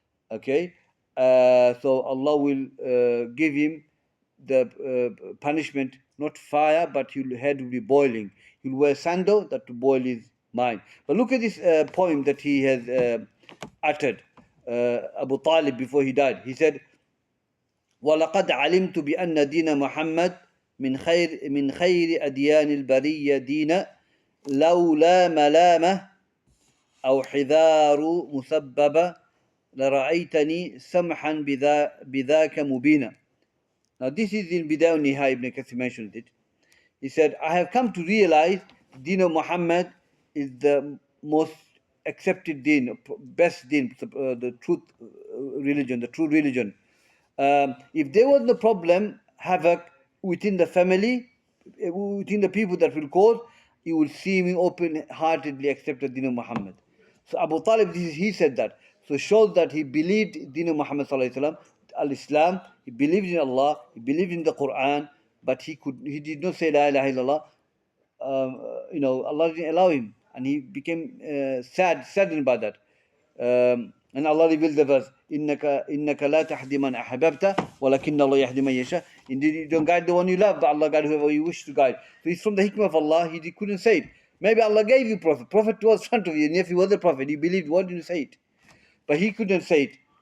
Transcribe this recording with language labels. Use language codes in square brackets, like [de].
[en] Okay, so Allah will give him the punishment, not fire, but his head will be boiling. He'll wear sandal that to boil his mind. But look at this poem that he has uttered, Abu Talib, before he died. [ar] He said, وَلَقَدْ عَلِمْتُ بِأَنَّ دِينَ مُحَمَّدٍ من خير أديان البرية دين لولا ملامة أو حذار مسببة لرأيتني سمحا بذاك مبينا. [en] Now this is in Bidayah al-Nihaya, Ibn Kathir mentioned it. He said, I have come to realize Deen of Muhammad is the most accepted deen, best deen, the truth religion, the true religion. If there was no problem, havoc within the family, within the people that will cause, you will see me open-heartedly accept the Deen of Muhammad. So Abu Talib, he said that. So it shows that he believed Deen of Muhammad sallallahu alaihi wasallam, al-Islam. He believed in Allah. He believed in the Quran, but he did not say La ilaha illallah. Allah didn't allow him, and he became saddened by that. [ar] And Allah revealed the verse, إِنَّكَ لَا تَهْدِي مَنْ أَحْبَبْتَ وَلَكِنَّ اللَّهَ يَهْدِي مَنْ يَشَاءُ. [en] Indeed, you don't guide the one you love, but Allah guides whoever you wish to guide. So it's from the hikmah of Allah. He couldn't say it. Maybe Allah gave you prophet. Prophet was in front of you, and if he was a prophet, he believed. Why didn't you say it? But he couldn't say it.